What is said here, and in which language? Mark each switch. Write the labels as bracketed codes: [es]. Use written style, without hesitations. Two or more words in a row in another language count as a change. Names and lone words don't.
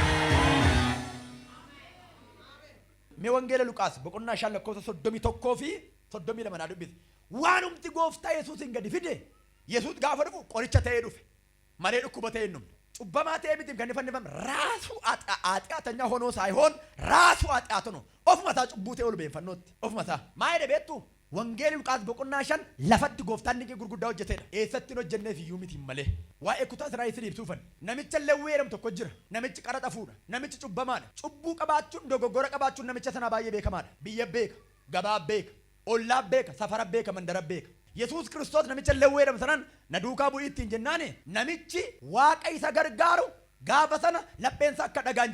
[om] Mee wangeela Luqaas boqonnaa 5:31 fi 32 dubbise waanumti gooftaa Yesuusin gadi fide Yesuus gaafa dhufu qoricha ta'ee dhufe malee dhukkuba ta'ee hin dhumne cubbamaa ta'ee miti kan fannifame raasu aaxaatanya [am] ሆኖ ሳይሆን [om] ራሱ aaxaatu ነው ofuma isaa cubbuu ta'ee ol beeffannootti ofuma isaa maa jedhe beektu wangeelli Luqaas boqonnaa 5 lafatti gooftaan ni gurguddaa hojjeteedha eessatti hojjenneef iyyuu miti malee waa'ee kutaa Israa'el isin ibsuufan namicha Lewwii jedhamu tokko jira namichi qaraxa fuudha namichi cubbamaadha cubbuu qabaachuun dogoggora qabaachuun namicha sana baay'ee beekamaadha biyya beeka gabaa beeka ollaa beeka safara beeka mandara beeka Yesuus Kiristoos namicha Lewwii jedhamu sanan na duukaa bu'ii ittiin jennaani namichi waaqa isa gargaaru gaafa sana lapheensa akka dhagaan